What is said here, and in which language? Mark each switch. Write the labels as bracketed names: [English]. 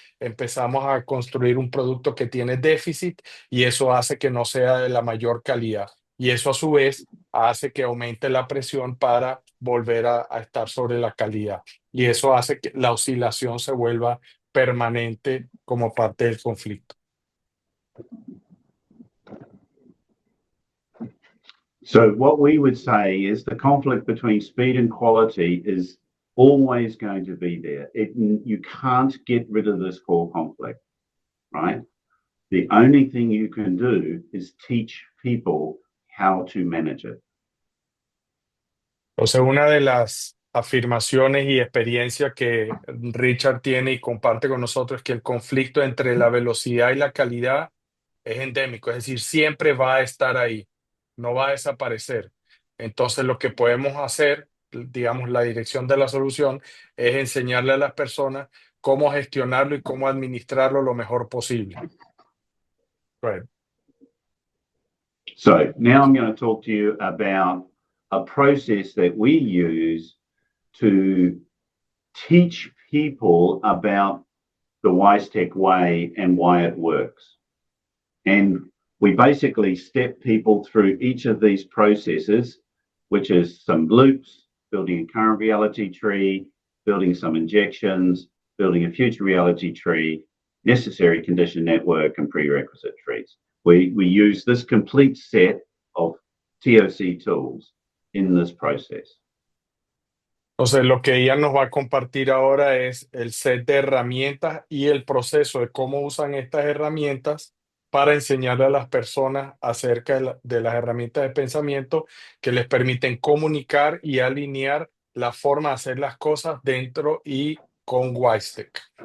[Spanish] empezamos a construir un producto que tiene déficit y eso hace que no sea de la mayor calidad. Y eso a su vez hace que aumente la presión para volver a estar sobre la calidad. Y eso hace que la oscilación se vuelva permanente como parte del conflicto. [English] So what we would say is the conflict between speed and quality is always going to be there. You can't get rid of this core conflict, right? The only thing you can do is teach people how to manage it. [Spanish] O sea, una de las afirmaciones y experiencias que Richard tiene y comparte con nosotros es que el conflicto entre la velocidad y la calidad es endémico, es decir, siempre va a estar ahí, no va a desaparecer. Entonces, lo que podemos hacer, digamos, la dirección de la solución es enseñarle a las personas cómo gestionarlo y cómo administrarlo lo mejor posible. [English] Right. So now I'm going to talk to you about a process that we use to teach people about the WiseTech way and why it works. And we basically step people through each of these processes, which is some loops, building a current reality tree, building some injections, building a future reality tree, necessary condition network, and prerequisite trees. We use this complete set of TOC tools in this process. [Spanish] Entonces, lo que ella nos va a compartir ahora es el set de herramientas y el proceso de cómo usan estas herramientas para enseñarle a las personas acerca de las herramientas de pensamiento que les permiten comunicar y alinear la forma de hacer las cosas dentro y con WiseTech.